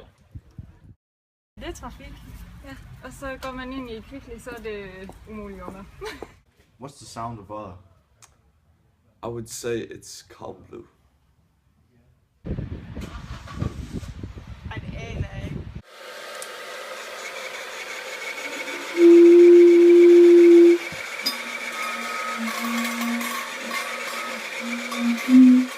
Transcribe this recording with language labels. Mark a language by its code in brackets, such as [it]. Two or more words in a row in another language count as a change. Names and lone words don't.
[da] Det er trafik, ja. Og så går man ind i Kvickly, så er det umuligt under. [en] What's the sound of odder? I would say it's calm blue. [da] Ej, det aner jeg ikke. Mm.